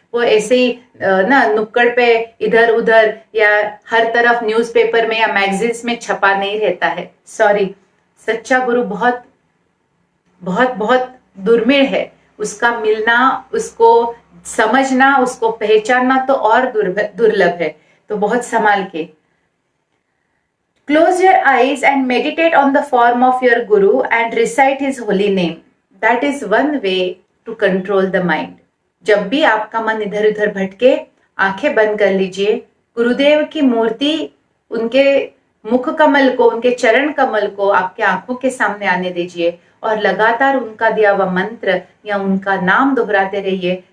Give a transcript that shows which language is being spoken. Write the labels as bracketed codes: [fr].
[hi] वो ऐसे ही ना नुक्कड़ पे इधर उधर या हर तरफ न्यूज़पेपर में या मैगजीन्स में छपा नहीं रहता है। सॉरी, सच्चा गुरु बहुत बहुत बहुत दुर्मिळ है। उसका मिलना, उसको समझना, उसको पहचानना तो और दुर्लभ है। तो बहुत संभाल के। [en] Close your eyes and meditate on the form of your Guru and recite his holy name. That is one way to control the mind. [hi] जब भी आपका मन इधर उधर भटके, आंखें बंद कर लीजिए, गुरुदेव की मूर्ति, उनके मुख कमल को, उनके चरण कमल को आपके आंखों के सामने आने दीजिए और लगातार उनका दिया हुआ मंत्र या उनका नाम दोहराते रहिए।